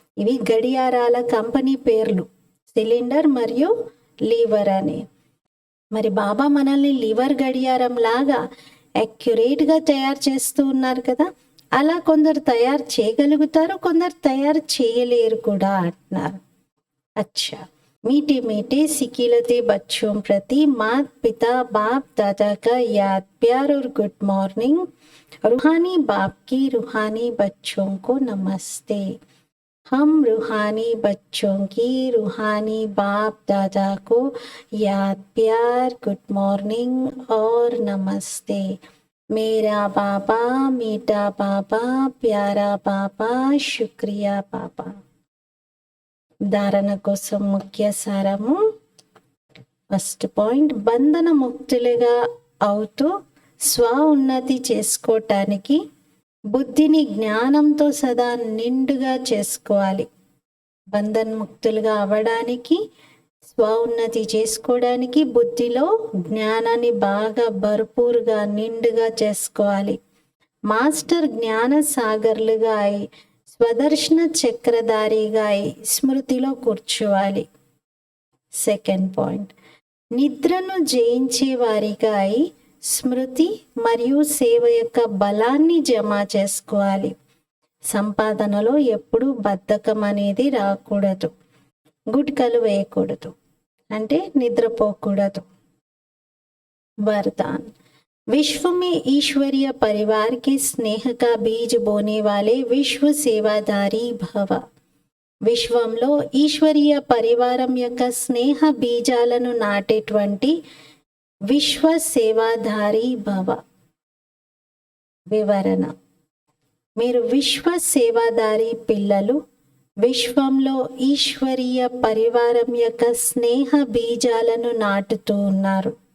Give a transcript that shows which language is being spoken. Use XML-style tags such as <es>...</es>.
<te>ఇవి గడియారాల కంపెనీ పేర్లు, సిలిండర్ మరియు లీవర్ అని. మరి బాబా మనల్ని లివర్ గడియారం లాగా అక్యురేట్గా తయారు చేస్తూ ఉన్నారు కదా. అలా కొందరు తయారు చేయగలుగుతారు, కొందరు తయారు చేయలేరు కూడా అంటున్నారు.</te> <hi>అచ్చా, मीठे मीठे सिकिलते बच्चों प्रति माता पिता बाप दादा का याद प्यार और गुड मॉर्निंग। रूहानी बाप की रूहानी बच्चों को नमस्ते। हम रूहानी बच्चों की रूहानी बाप दादा को याद प्यार गुड मॉर्निंग और नमस्ते। मेरा पापा मीठा पापा प्यारा पापा शुक्रिया पापा।</hi> <te>ధారణ కోసం ముఖ్య సారము. ఫస్ట్ పాయింట్, బంధన ముక్తులుగా అవుతూ స్వ ఉన్నతి చేసుకోవటానికి బుద్ధిని జ్ఞానంతో సదా నిండుగా చేసుకోవాలి. బంధన ముక్తులుగా అవ్వడానికి, స్వ ఉన్నతి చేసుకోవడానికి బుద్ధిలో జ్ఞానాన్ని బాగా భర్పూరుగా నిండుగా చేసుకోవాలి. మాస్టర్ జ్ఞాన సాగర్లుగా అయి స్వదర్శన చక్రధారిగా స్మృతిలో కూర్చోవాలి. సెకండ్ పాయింట్, నిద్రను జయించే వారిగా అయి స్మృతి మరియు సేవ యొక్క బలాన్ని జమ చేసుకోవాలి. సంపాదనలో ఎప్పుడూ బద్ధకం అనేది రాకూడదు. గుట్కలు వేయకూడదు, అంటే నిద్రపోకూడదు.</te> <hi>वरदान, विश्व में ईश्वरीय परिवार के स्नेह का बीज बोने वाले विश्व सेवाधारी भव.</hi> <te>విశ్వంలో ఈశ్వరీయ పరివారం యొక్క స్నేహ బీజాలను నాటేటువంటి విశ్వ సేవాధారి భవ. వివరణ, మీరు విశ్వ సేవాధారి పిల్లలు. విశ్వంలో ఈశ్వరీయ పరివారం యొక్క స్నేహ బీజాలను నాటుతూ ఉన్నారు.</te>